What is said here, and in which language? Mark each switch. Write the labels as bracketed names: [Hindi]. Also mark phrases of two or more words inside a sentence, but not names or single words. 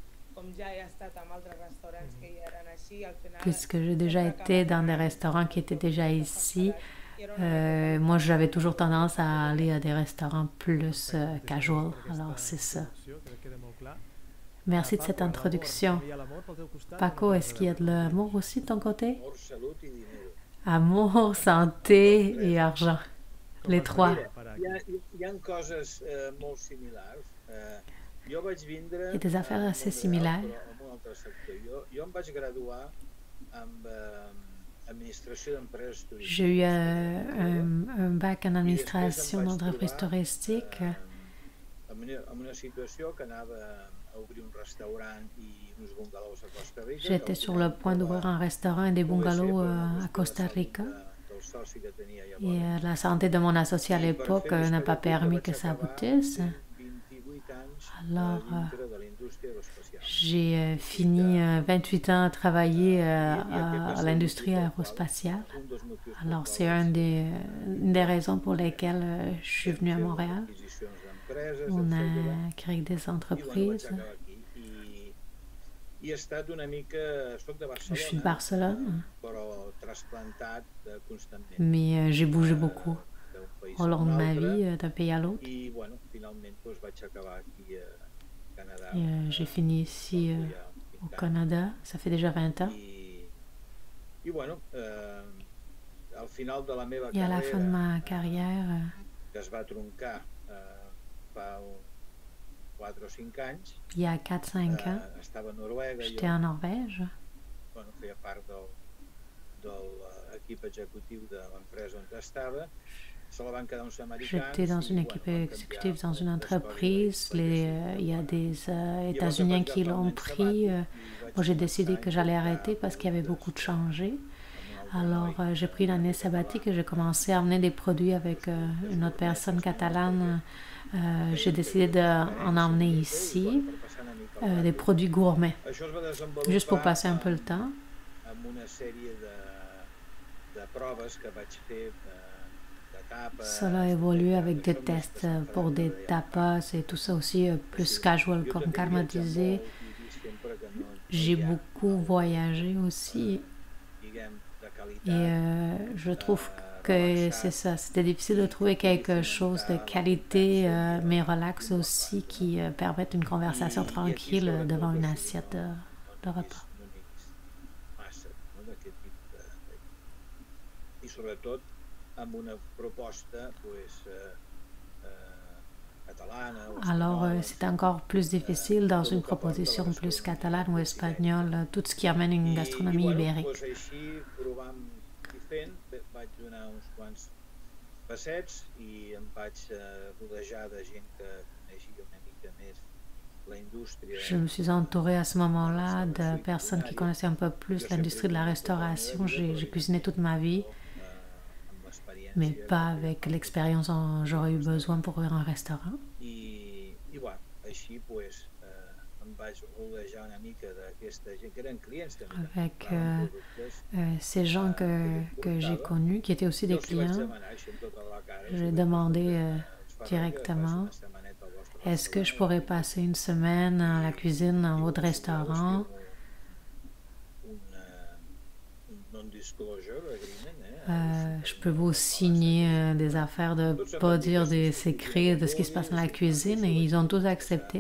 [French] Puisque j'ai déjà été dans des restaurants qui étaient déjà ici, moi j'avais toujours tendance à aller à des restaurants plus casual, alors c'est ça. Merci de cette introduction. Paco, est-ce qu'il y a de l'amour aussi de ton côté? Amour, santé et argent. Les trois. [Catalan] Hi ha coses molt similars. Jo vaig vindre [French] Il y a des affaires [Catalan] al [French] assez [Catalan] món real, [French] similaires. [Catalan] però en un altre sector. Jo em vaig graduar amb administració d'empreses [French] J'ai eu [Catalan] turístiques a Manlleu [French] un bac en [Catalan] i després em [French] administration [Catalan] vaig [French] d'entreprise [Catalan] trobar [French] touristique. [Catalan] en una situació que anava a obrir un restaurant i uns bungalows a Costa Rica, que [French] J'étais [Catalan] al [French] sur [Catalan] final [French] le [Catalan] em [French] point d'ouvrir un restaurant et des [Catalan] pogué ser [French] bungalows [Catalan] per una [French] à [Catalan] qüestió de [French] Costa [Catalan] salut [French] Rica. [Catalan] del soci que tenia [French] Et [Catalan] llavors. [French] la santé de mon associé à [Catalan] I per [French] l'époque [Catalan] fer una [French] n'a [Catalan] història [French] pas [Catalan] curta [French] permis [Catalan] vaig [French] que ça [Catalan] acabar [French] aboutisse. [Catalan] fent 28 anys [French] Alors, [Catalan] dintre de la indústria aeroespacial. [French] j'ai [Catalan] I [French] fini 28 ans à travailler [Catalan] i aquest va [French] à [Catalan] ser el motiu [French] l'industrie [Catalan] pel qual, [French] aérospatiale. [Catalan] un dels motius pel [French] Alors, [Catalan] qual [French] c'est une des raisons pour lesquelles je suis [Catalan] vam [French] venue à [Catalan] fer [French] Montréal. [Catalan] adquisicions d'empreses, [French] On [Catalan] etc. [French] a créé des [Catalan] I bueno, vaig [French] entreprises. [Catalan] acabar aquí. I he estat una mica... Soc de [French] Je suis de [Catalan] Barcelona, [French] Barcelone, [Catalan] però trasplantat constantment [French] mais j'ai bougé beaucoup [Catalan] d'un país [French] au [Catalan] a [French] long [Catalan] un [French] de ma [Catalan] altre. [French] vie, d'un pays à l'autre. [Catalan] I, bueno, finalment doncs, vaig acabar aquí a Canadà [French] Et j'ai fini ici [Catalan] fa ja [French] au [Catalan] 20 anys. [French] Canada, ça fait déjà 20 ans. [Catalan] I bueno, al final de la meva [French] Et à la fin de [Catalan] carrera, [French] ma carrière, [Catalan] que es va troncar fa 4 o 5 anys, [French] il y a 4-5 ans, [Catalan] estava a Noruega, [French] j'étais [Catalan] jo [French] en Norvège. [Catalan] bueno, feia part de l'equip executiu de l'empresa on estava. Se la van quedar uns americans [French] J'étais dans une [Catalan] i [French] équipe [Catalan] bueno, van [French] exécutive [Catalan] canviar [French] dans une [Catalan] l'història [French] entreprise. [Catalan] i [French] Il y a des [Catalan] Llavors [French] États-Unis [Catalan] vaig [French] qui [Catalan] agafar un [French] l'ont [Catalan] any [French] pris. [Catalan] sabàtic i [French] Moi, [Catalan] vaig [French] j'ai [Catalan] començar [French] décidé [Catalan] a [French] que j'allais [Catalan] intentar [French] arrêter parce qu'il y avait beaucoup de [Catalan] doncs, [French] changés. [Catalan] amb un altre [French] Alors, [Catalan] noi [French] j'ai pris l'année sabbatique et j'ai commencé à amener des produits avec une autre personne catalane. J'ai décidé d'en emmener ici, [Catalan] per passar una mica el [French] des [Catalan] rato. [French] produits gourmets, [Catalan] Això es va [French] juste pour [Catalan] desenvolupar [French] passer un peu le temps. [Catalan] amb una sèrie de proves que vaig fer de tapes. [French] Cela a évolué avec des [Catalan] Això més [French] tests [Catalan] passant [French] pour [Catalan] de [French] des [Catalan] ja fa. [French] tapas et tout ça aussi, plus casual, [Catalan] Jo [French] comme [Catalan] també he [French] Karma [Catalan] viatjat [French] disait. [Catalan] molt i he vist sempre que no [French] J'ai [Catalan] hi ha [French] beaucoup voyagé aussi [Catalan] diguem, de [French] et [Catalan] qualitat [French] je trouve que c'est ça. C'était difficile de trouver quelque chose de qualité, mais relax aussi, qui permette une conversation tranquille devant une assiette de repas. [Catalan] no n'he vist massa no, d'aquest tipus I sobretot amb una proposta pues, catalana o [French] Alors, [Catalan] espanyola, [French] c'est encore plus difficile dans une [Catalan] tot el que porta la [French] proposition plus [Catalan] gastronomia [French] catalane ou espagnole, [Catalan] ibèrica. [French] tout ce qui amène une gastronomie [Catalan] bueno, [French] ibérique. [Catalan] doncs així provant i fent vaig donar uns quants passets i em vaig rodejar de gent que coneixia una mica més la indústria. [French] Je me suis entourée à ce moment-là de personnes qui connaissaient un peu plus l'industrie de la restauration. J'ai cuisiné toute ma vie, [Catalan] Amb l'experiència [French] mais pas avec l'expérience dont j'aurais eu besoin pour ouvrir un restaurant. [Catalan] I bueno, així pues, em vaig rodejar una mica d'aquesta gent que eren clients també. que [French] Avec [Catalan] compraven productes. [French] ces gens que j'ai connus, qui étaient aussi [Catalan] Jo [French] des [Catalan] els hi vaig [French] clients, [Catalan] demanar així amb tota la cara. [French] j'ai demandé directement, est-ce que je pourrais passer une semaine à la cuisine dans votre restaurant? Je peux vous signer des affaires de ne pas dire des secrets de ce qui se passe dans la cuisine, et ils ont tous accepté.